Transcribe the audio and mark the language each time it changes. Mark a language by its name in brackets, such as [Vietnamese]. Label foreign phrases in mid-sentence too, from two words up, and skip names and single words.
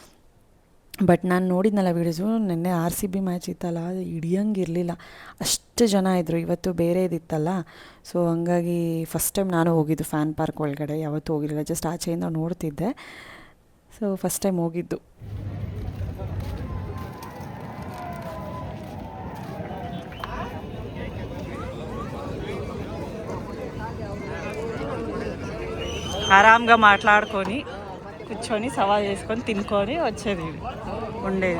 [Kannada] ಬಟ್ ನಾನು ನೋಡಿದ್ನಲ್ಲ ವೀಡಿಯೋಸು, ನಿನ್ನೆ RCB ಮ್ಯಾಚ್ ಇತ್ತಲ್ಲ, ಅದು ಹಿಡಿಯೋಂಗಿರಲಿಲ್ಲ, ಅಷ್ಟು ಜನ ಇದ್ದರು. ಇವತ್ತು ಬೇರೆ ಇದಿತ್ತಲ್ಲ, ಸೊ ಹಂಗಾಗಿ [English] first time [Kannada] ನಾನು ಹೋಗಿದ್ದು [English] fan park [Kannada] ಒಳಗಡೆ. ಯಾವತ್ತೂ ಹೋಗಿರಲಿಲ್ಲ, ಜಸ್ಟ್ ಆಚೆಯಿಂದ ನೋಡ್ತಿದ್ದೆ. ಸೊ [English] first time [Kannada] ಹೋಗಿದ್ದು. [Telugu] ఆరాంగా మాట్లాడుకొని కూర్చొని సవా చేసుకొని తినుకొని వచ్చేది ఉండేది.